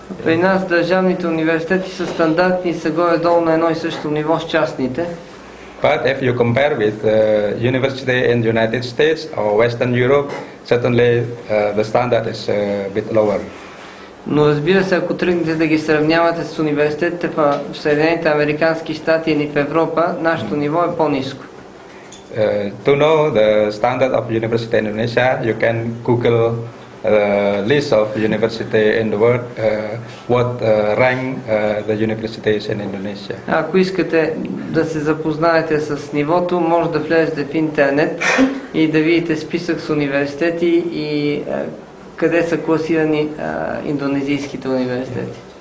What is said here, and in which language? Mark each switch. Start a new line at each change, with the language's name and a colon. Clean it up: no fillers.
Bulgarian: При нас държавните университети са стандартни и са горе-долу на едно и също ниво с частните.
English: But if you compare with university in the United States or Western Europe, certainly the standard is a bit lower.
Bulgarian: Но разбира се, ако тръгнете да ги сравнявате с университетите в Съединените американски щати или в Европа, нашето ниво е по-ниско.
English: To know the standard of university in Indonesia, you can Google list of university in the world, what rank the universities in Indonesia.
Bulgarian: Ако искате да се запознаете с нивото, може да влезете в интернет и да видите списък с университети и къде са класирани индонезийските университети.